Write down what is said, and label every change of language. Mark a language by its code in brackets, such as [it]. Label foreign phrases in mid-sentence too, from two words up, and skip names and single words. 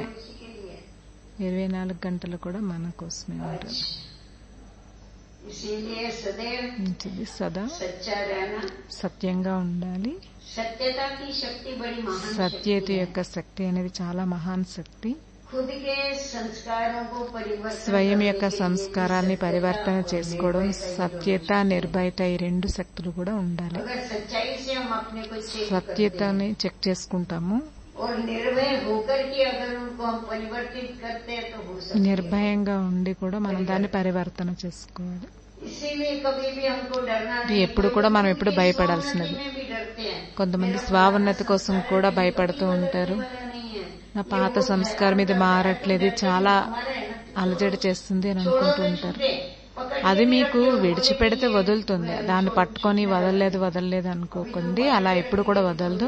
[te] 24 గంటలు కూడా మన కోసమే ఉంటుంది. సదా సత్యంగా ఉండాలి. సత్యత యొక్క శక్తి అనేది చాలా మహాన్ శక్తి. [hi] खुद के संस्कारों को परिवर्तन [te] స్వయం యొక్క [hi] करने के लिए [te] సంస్కారాన్ని [hi] सत्यता [te] పరివర్తన [hi] और [te] చేసుకోవడం [hi] निर्भयता [te] సత్యత నిర్భయత ఈ రెండు శక్తులు కూడా ఉండాలి. [hi] अगर सच्चाई से हम अपने को चेक करते हैं [te] సత్యతని చెక్ చేసుకుంటాము, [hi] और निर्भय होकर के अगर उनको हम परिवर्तित करते हैं तो हो सकता है. [te] నిర్భయంగా ఉండి కూడా మనం దాన్ని పరివర్తన చేసుకోవాలి. [hi] इसीलिए कभी भी हमको डरना [te] ఇది [hi] नहीं. [te] ఎప్పుడు కూడా మనం ఎప్పుడు భయపడాల్సినది. [hi] में भी डरते हैं. [te] కొంతమంది స్వావన్నతి కోసం కూడా భయపడుతూ ఉంటారు. నా పాత సంస్కారం ఇది మారట్లేదు, ఇది చాలా అలజడి చేస్తుంది అని అనుకుంటూ ఉంటారు. అది మీకు విడిచిపెడితే వదులుతుంది, దాన్ని పట్టుకొని వదలలేదు అనుకోకండి. అలా ఎప్పుడు కూడా వదలదు.